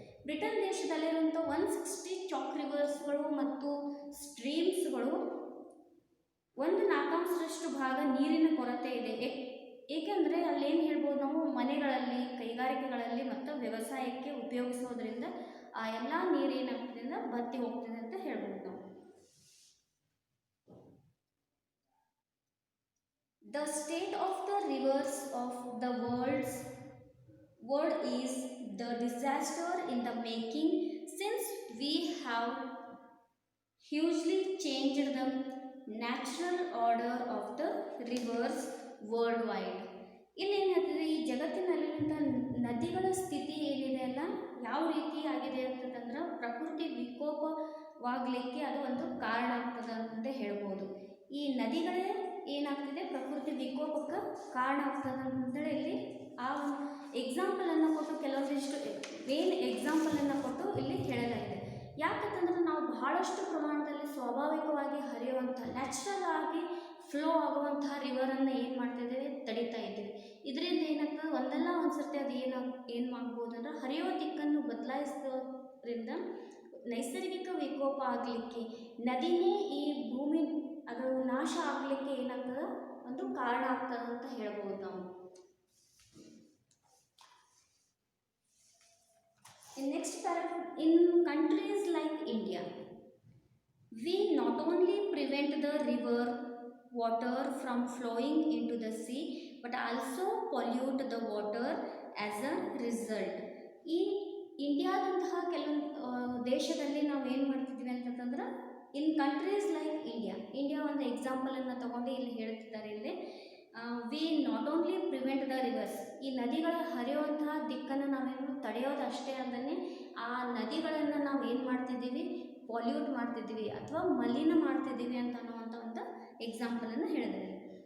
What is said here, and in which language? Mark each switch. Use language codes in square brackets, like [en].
[kn] Britain ದೇಶದಲ್ಲಿರುವಂಥ 160 chalk ರಿವರ್ಸ್ಗಳು ಮತ್ತು ಸ್ಟ್ರೀಮ್ಸ್ಗಳು 1/4 ಭಾಗ ನೀರಿನ ಕೊರತೆ ಇದೆ. ಏಕೆಂದರೆ ಅಲ್ಲೇನು ಹೇಳ್ಬೋದು ನಾವು, ಮನೆಗಳಲ್ಲಿ, ಕೈಗಾರಿಕೆಗಳಲ್ಲಿ ಮತ್ತು ವ್ಯವಸಾಯಕ್ಕೆ ಉಪಯೋಗಿಸೋದ್ರಿಂದ ಆ ಎಲ್ಲ ನೀರು ಏನಾಗ್ತದೆ ಅಂದ್ರೆ ಬತ್ತಿ ಹೋಗ್ತದೆ ಅಂತ ಹೇಳ್ಬೋದು ನಾವು. [en] The state of the rivers of the world is the disaster in the making, since we have hugely changed the natural order of the rivers worldwide. [kn] ಇಲ್ಲಿ ಏನಾಗ್ತದೆ, ಈ ಜಗತ್ತಿನಲ್ಲಿರುವಂಥ ನದಿಗಳ ಸ್ಥಿತಿ ಏನಿದೆ ಅಲ್ಲ ಯಾವ ರೀತಿ ಆಗಿದೆ ಅಂತಂದ್ರೆ ಪ್ರಕೃತಿ ವಿಕೋಪವಾಗಲಿಕ್ಕೆ ಅದು ಒಂದು ಕಾರಣ ಆಗ್ತದೆ ಅಂತ ಹೇಳ್ಬೋದು. ಈ ನದಿಗಳೇ ಏನಾಗ್ತಿದೆ ಪ್ರಕೃತಿ ವಿಕೋಪಕ್ಕೆ ಕಾರಣ ಆಗ್ತದೆ ಅಂತೇಳಿ ಇಲ್ಲಿ ಆ ಎಕ್ಸಾಂಪಲನ್ನು ಕೊಟ್ಟು, ಕೆಲವೊಂದಿಷ್ಟು ಮೇನ್ ಎಕ್ಸಾಂಪಲನ್ನು ಕೊಟ್ಟು ಇಲ್ಲಿ ಹೇಳಲಾಗಿದೆ. ಯಾಕಂತಂದ್ರೆ ನಾವು ಬಹಳಷ್ಟು ಪ್ರಮಾಣದಲ್ಲಿ ಸ್ವಾಭಾವಿಕವಾಗಿ ಹರಿಯುವಂಥ, ನ್ಯಾಚುರಲ್ ಆಗಿ ಫ್ಲೋ ಆಗುವಂತಹ ರಿವರನ್ನು ಏನು ಮಾಡ್ತಿದ್ದೇವೆ ತಡಿತಾ ಇದ್ದೀವಿ. ಇದರಿಂದ ಏನಾಗ್ತದೆ ಒಂದಲ್ಲ ಒಂದು ಸರ್ತಿ ಅದು ಏನು ಮಾಡ್ಬೋದು ಅಂದ್ರೆ ಹರಿಯೋ ದಿಕ್ಕನ್ನು ಬದಲಾಯಿಸೋದ್ರಿಂದ ನೈಸರ್ಗಿಕ ವಿಕೋಪ ಆಗಲಿಕ್ಕೆ, ನದಿನೇ ಈ ಭೂಮಿ ಅದು ನಾಶ ಆಗಲಿಕ್ಕೆ ಏನಾಗ್ತದೆ ಒಂದು ಕಾರಣ ಆಗ್ತದೆ ಅಂತ ಹೇಳ್ಬೋದು ನಾವು. [en] Next paragraph, in countries like India, we not only prevent the river water from flowing into the sea but also pollute the water as a result. [kn] ಈ ಇಂಡಿಯಾದಂತಹ ಕೆಲವೊಂದು ದೇಶದಲ್ಲಿ ನಾವು ಏನು ಮಾಡ್ತಿದ್ವಿ ಅಂತಂದ್ರೆ, [en] in countries like India [kn] ಒಂದು ಎಕ್ಸಾಂಪಲನ್ನು ತಗೊಂಡು ಇಲ್ಲಿ ಹೇಳ್ತಿದ್ದಾರೆ. ಇಲ್ಲಿ [en] we not only prevent the rivers, [kn] ಈ ನದಿಗಳ ಹರಿಯುವಂತಹ ದಿಕ್ಕನ್ನು ನಾವೇನು ತಡೆಯೋದಷ್ಟೇ ಅಲ್ಲದೆ ಆ ನದಿಗಳನ್ನು ನಾವು ಏನು ಮಾಡ್ತಿದ್ದೀವಿ ಪಾಲ್ಯೂಟ್ ಮಾಡ್ತಿದ್ದೀವಿ ಅಥವಾ ಮಲಿನ ಮಾಡ್ತಿದ್ದೀವಿ ಅಂತ ಅನ್ನುವಂಥ ಒಂದು ಎಕ್ಸಾಂಪಲನ್ನು ಹೇಳಿದ್ದಾರೆ.